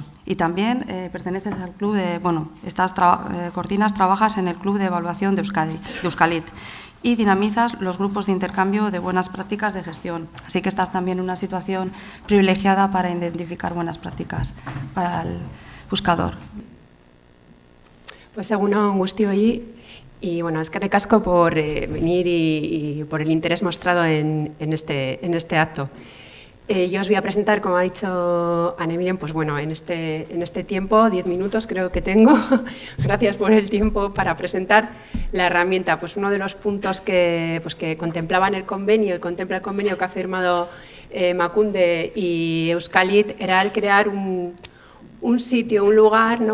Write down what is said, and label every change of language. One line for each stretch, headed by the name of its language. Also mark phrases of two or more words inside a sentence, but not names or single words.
Spanish: Y también perteneces al club de, bueno, trabajas en el club de evaluación de Euskalit y dinamizas los grupos de intercambio de buenas prácticas de gestión. Así que estás también en una situación privilegiada para identificar buenas prácticas para el buscador. Pues
Basque: egunon guztioi,
Spanish: y bueno,
Basque: eskerrik asko
Spanish: por venir y por el interés mostrado en este acto. Yo os voy a presentar, como ha dicho Anne-Miren, pues bueno, en este tiempo, 10 minutos creo que tengo, gracias por el tiempo, para presentar la herramienta. Pues uno de los puntos que contemplaba en el convenio y contempla el convenio que ha firmado Emakunde y Euskalit era el crear un sitio, un lugar, ¿no?